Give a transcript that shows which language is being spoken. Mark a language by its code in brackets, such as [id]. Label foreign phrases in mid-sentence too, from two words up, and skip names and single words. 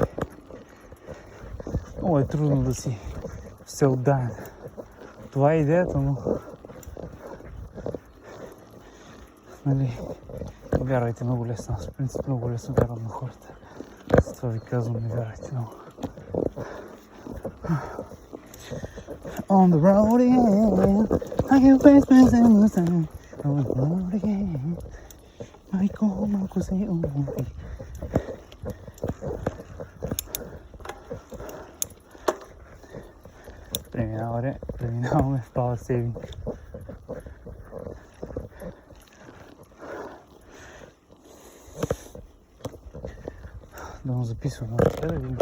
[bg] Много е трудно да си всеотдаен. Това е идеята, но нали, вярвайте много лесно. Аз в принцип много лесно вярвам на хората. Затова ви казвам, не вярвайте много. [en] On the road again, I can face myself time. On the road again, [bg] малко се умори. Преминаваме в [en] Power Saving. [bg] Да му записваме. Да видим.